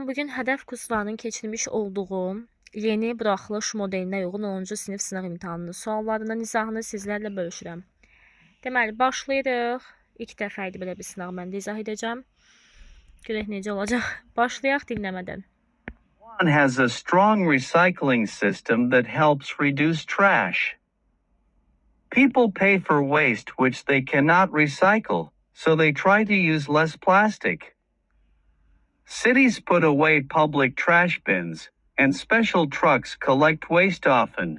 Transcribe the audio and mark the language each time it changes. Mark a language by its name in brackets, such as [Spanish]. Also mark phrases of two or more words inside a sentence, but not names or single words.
[Azerbaijani] Bugün hədəf kurslarının keçirmiş olduğu yeni buraxılış modelinə uyğun 10-cu sinif sınaq imtahanının suallarının izahını sizlərlə bölüşürəm. Deməli, başlayırıq. İlk dəfə idi belə bir sınaq mən də izah edəcəm. Görək necə olacaq. Başlayaq dinləmədən. [English] Taiwan has a strong recycling system that helps reduce trash. People pay for waste which they cannot recycle, so they try to use less plastic. Cities put away public trash bins, and special trucks collect waste often.